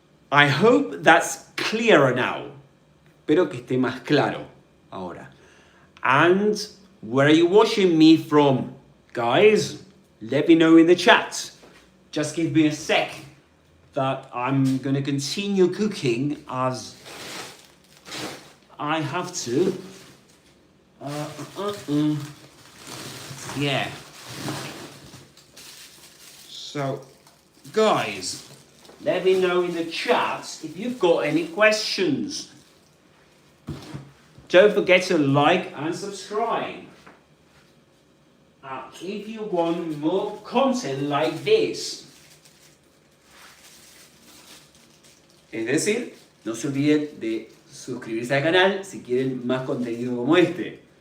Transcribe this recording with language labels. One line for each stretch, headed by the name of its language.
English: I hope that's clearer now.
Spanish: Espero que esté más claro ahora.
English: And where are you watching me from? Guys, let me know in the chat. Just give me a sec that I'm gonna continue cooking as I have to. Yeah. So, guys, let me know in the chat if you've got any questions. Don't forget to like and subscribe. If you want more content like this.
Spanish: Es decir, no se olviden de suscribirse al canal si quieren más contenido como este.